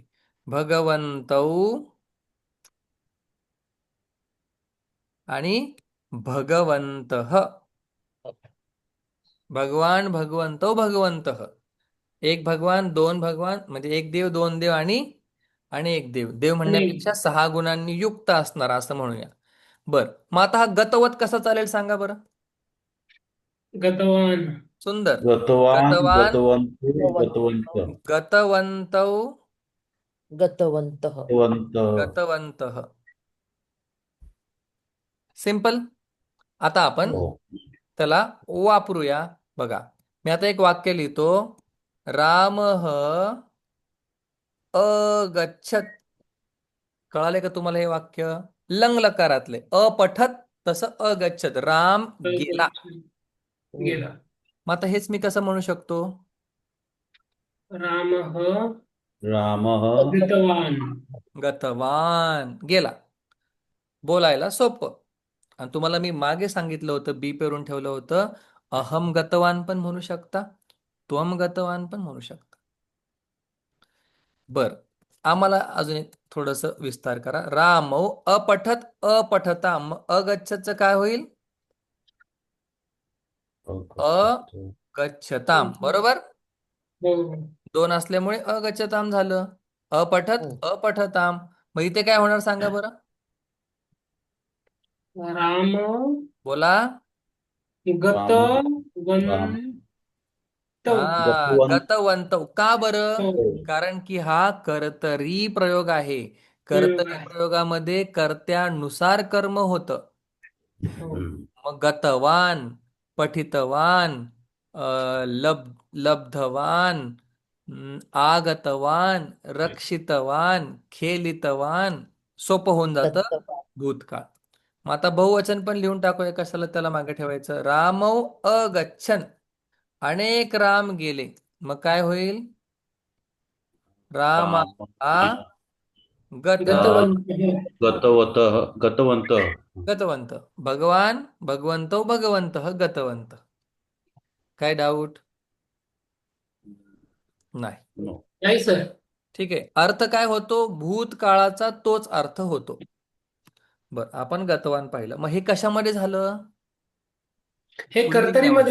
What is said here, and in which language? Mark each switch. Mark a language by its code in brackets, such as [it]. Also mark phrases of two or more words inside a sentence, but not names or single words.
[sa] भगवंतौ आणि भगवंतः. भगवान, भगवंतो, भगवंतः. [mr] एक भगवान, दोन भगवान, म्हणजे एक देव, दोन देव आणि आणि एक देव. देव आणि म्हणण्यापेक्षा सहा गुणांनी युक्त असणार असं म्हणूया. बर, मग आता हा गतवत कसा चालेल सांगा बरं. गतवान. सुंदर. गतवान, गतवान, गतवंत, गतवंत गतवंत, गतवंतौ, गतवंतः गतवंत. गतवंतः. सिंपल. आता आपण हो. त्याला वापरूया. बघा, मी आता एक वाक्य लिहितो. [sa] रामः अगच्छत. [mr] कळाले का तुम्हाला हे वाक्य? लंग लकारातले अपठत, तसं अगच्छत. राम गेला. गेला. मग आता हेच मी कसं म्हणू शकतो? रामः रामः गतवान. गतवान, गेला. बोलायला सोपं. आणि तुम्हाला मी मागे सांगितलं होतं, बी पेरून ठेवलं होतं, [sa] अहम गतवान [mr] पण म्हणू शकता, [sa] त्वम गतवान [mr] पण म्हणू शकता. बर, आम्हाला अजून एक थोडस विस्तार करा. [sa] रामौ अपठत अपठताम. [mr] अगच्छतचं काय होईल? अगच्छताम. बरोबर. हो. दोन असल्यामुळे अगच्छताम झालं. [sa] अपठत अपठताम. [mr] मग इथे काय होणार सांगा बरं. राम बोला. गतवंत. राम हा, गतवंत. गतवंत. का बरं? हो. कारण की हा कर्तरी प्रयोग आहे. प्रयोग कर्तरी आहे. प्रयोगामध्ये कर्त्यानुसार कर्म होतं. हो. [sa] मग गतवान, पठितवान, लब्धवान, आगतवान, रक्षितवान, खेलितवान, [mr] सोपं होऊन जातं दत्तवान भूतकाळ. मग आता बहुवचन पण लिहून टाकूया. कशाला त्याला मागे ठेवायचं? [sa] रामौ अगच्छन. [mr] अनेक राम गेले. मग काय होईल? रामा राम गत गतवंत. [sa] गतवत, गतवंत. गतवंत. भगवान, भगवंतो, भगवंत, गतवंत. [mr] काय डाऊट? नाही. नो. नाही सर. ठीक आहे. अर्थ काय होतो? भूतकाळाचा तोच अर्थ होतो. बर, आपण गतवान पाहिलं. मग हे कशामध्ये झालं? हे कर्तरीमध्ये